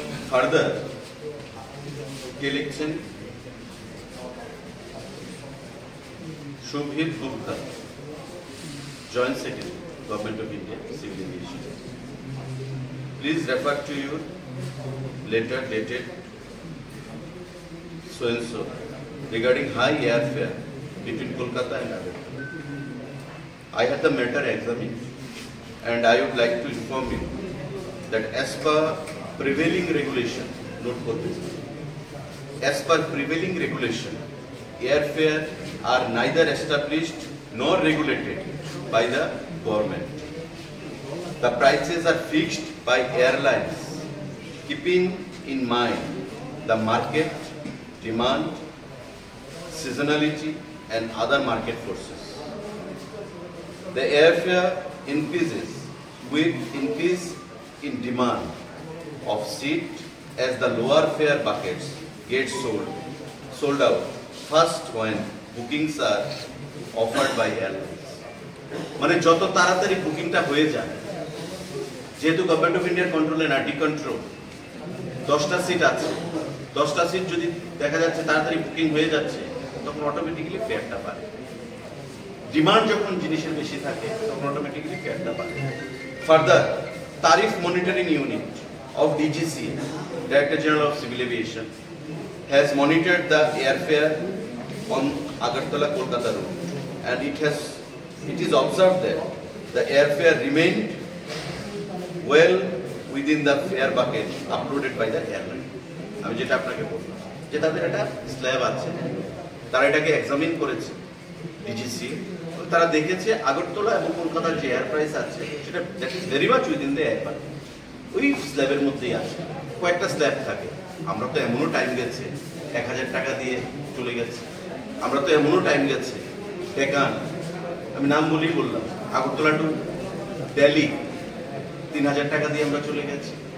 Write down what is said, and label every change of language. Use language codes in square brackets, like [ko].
[bn] Further কে লিখছেন, Subhajit Gupta, joint secretary, government of India, civil aviation. [en] Please refer to your letter dated so and so regarding high airfare between Kolkata and Agartala. I had the matter examined and I would like to inform you that as per prevailing regulation, note for this, as per prevailing regulation, airfare are neither established nor regulated by the government. The prices are fixed by airlines, keeping in mind the market, demand, seasonality and other market forces. The airfare increases with increase in demand of seat as the lower fare buckets get sold out first when bookings are offered by airlines. [bn] মানে যত তাড়াতাড়ি বুকিংটা হয়ে যায় যেহেতু government of ইন্ডিয়ার কন্ট্রোলে না, কন্ট্রোল 10টা সিট আছে, 10টা সিট যদি দেখা যাচ্ছে তাড়াতাড়ি বুকিং হয়ে যাচ্ছে, তখন অটোমেটিক্যালি ফেয়ারটা বাড়ে। ডিমান্ড যখন জিনিসের বেশি থাকে তখন অটোমেটিক্যালি ফেয়ারটা বাড়ে। [en] Further, tariff monitoring unit of DGC, Director General of Civil Aviation, has monitored the airfare on Agartala Kolkata route, and it is observed that the airfare remained well within the fare bucket uploaded by the airline. [bn] আমি যেটা আপনাকে বললাম যে তাদের একটা slab আছে, তারা এটাকে এক্সামিন করেছে ডিজিসি, তারা দেখেছে আগরতলা এবং কলকাতার যে এয়ার প্রাইস আছে সেটা [en] that is very much within the air bucket, [bn] ওই স্ল্যাবের মধ্যেই আছে। কয়েকটা স্ল্যাব থাকে, আমরা তো এমনও টাইম গেছে 1000 টাকা দিয়ে চলে গেছে, আমরা তো এমনও টাইম গেছে ডেকান, আমি নাম বলেই বললাম, আগরতলা টু দিল্লি 3000 টাকা দিয়ে আমরা চলে গেছি।